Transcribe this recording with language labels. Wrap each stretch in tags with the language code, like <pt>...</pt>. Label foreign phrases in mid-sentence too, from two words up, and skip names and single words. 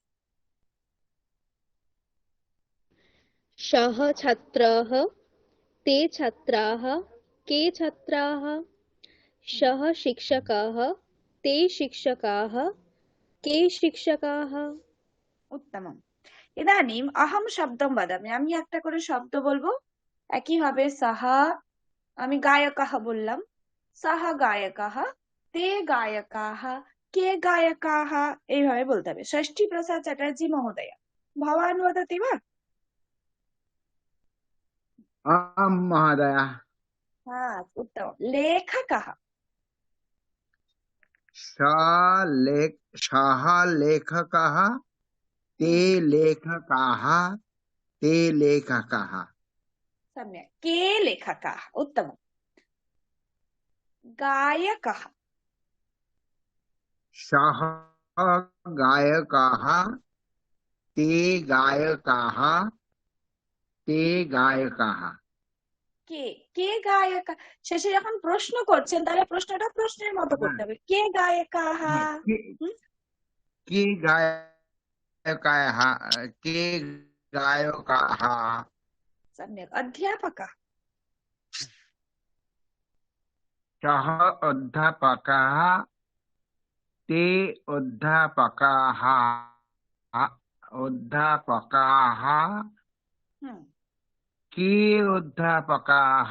<sa>सः छात्रः ते छात्राः के छात्राः सः शिक्षकः ते शिक्षकाः के शिक्षकाः उत्तमम् इदानीम् अहं शब्दं वदामि</sa> <bn>আমি একটা করে শব্দ বলবো একই ভাবে সাহা আমি গায়কः বললাম</bn> <sa>সাহা গায়কः ते गायकाः के गायकाः</sa> <bn>এইভাবে বলতে হবে ষষ্ঠী প্রসাদ চ্যাটার্জি মহোদয়</bn> <sa>भवान् वदति वा आम् महोदय उत्तमं लेखकः सः लेखकः ते लेखकाः ते लेखकाः सम्यक् के लेखकाः उत्तमम् गायकः सः गायकः ते गायकाः ते गायकाः</sa> <bn>কে কে গায়ক শেষে যখন প্রশ্ন করছেন তাহলে প্রশ্নটা প্রশ্নের মতো করতে হবে</bn> <sa>কে গায়কাः के गायकाः के गायकाः सम्यक् अध्यापकः सः अध्यापकः ते अध्यापकाः अध्यापकाः के अध्यापकाः</sa>